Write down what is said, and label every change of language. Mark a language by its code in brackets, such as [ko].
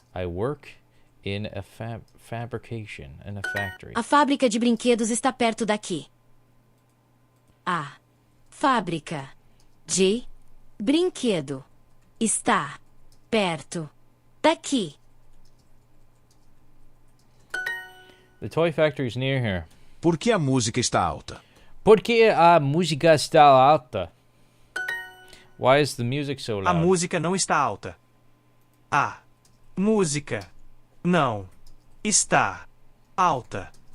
[en] I work in a fabrication in a factory. [pt] A fábrica de brinquedos está perto daqui. A fábrica de brinquedo está perto daqui. [en] The toy factory is near here. [pt] Por que a música está alta? Porque a música está alta. [en] Why is the music so [pt] A [en] loud? [pt] música não está alta. A música não está alta.